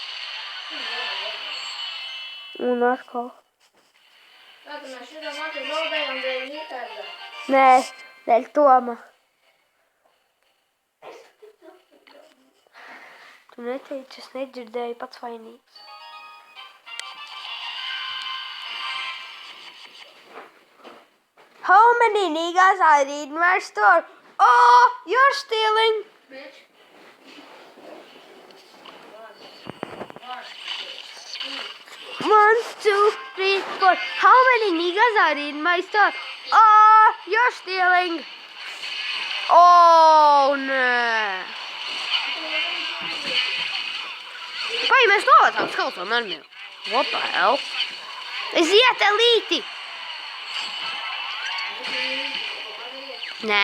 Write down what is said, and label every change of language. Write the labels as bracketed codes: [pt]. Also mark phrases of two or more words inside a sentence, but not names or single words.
[lv] Un atkal. Tātad mēs šitā māti zaudējam dēļ Rikarda. Nē, dēļ Toma. Tu neteici, es nedzirdēju, pats vainīgs. [en] How many niggas I read in my store? Oh, you're stealing! Bitch. 1, 2, 3, 4. How many niggas are in my store? Oh, you're stealing! [lv] Oh, nē! Vai mēs novācām skeletonu armiju? [en] What the hell? [lv] Aiziet, elīti! Nē.